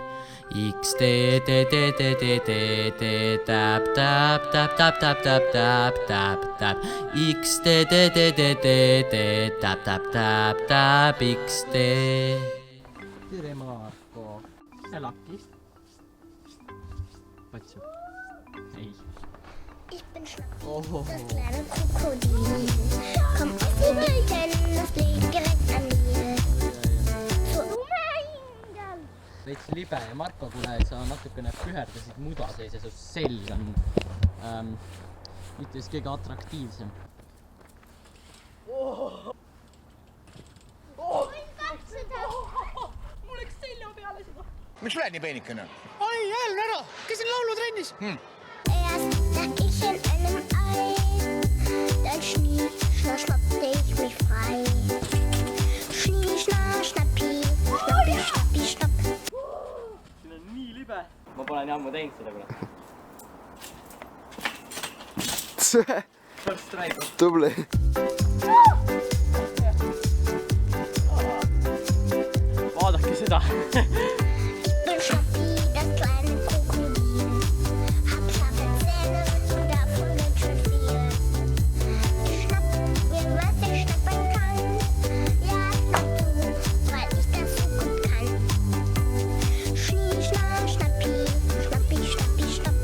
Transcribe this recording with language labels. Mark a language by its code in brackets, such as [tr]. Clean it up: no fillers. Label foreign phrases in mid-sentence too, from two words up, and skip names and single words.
[et] X T T T T T T T täp täp täp täp täp täp täp täp täp X T T T T T T täp täp täp täp X T. Tere Marko, sa lakis? Patsu. Ei. [de] Ich bin Schnappi, das kleine Krokodil. Komm auf die Wolken, das liegt direkt an mir. [et] Veits libe ja Marko, kuna sa natukene püherdasid muda sees ja su selg on mitte just kõige atraktiivsem. Mul läks selja peale seda. Miks lähed nii peenikene? Ai, jälle ära! Käisin laulutrennis. [de] Erst lag ich in einem Ei, dann schnief, schnappte ich mich frei. Schnie, schnappi, schnappi, schnappi, schnapp. [et] Siin on nii libe. Ma pole nii ammu teinud seda kuna. [en] First try. [et] Tubli. Vaadake seda. [de] Ich bin Schnappi, das kleine Krokodil. Hab scharfe Zähne und davon ganz schön viel. Ich schnapp mir, was ich schnappen kann. Ja, schnapp du, weil ich das so gut kann. Schnie, schnappi, schnappi, schnappi, schnapp.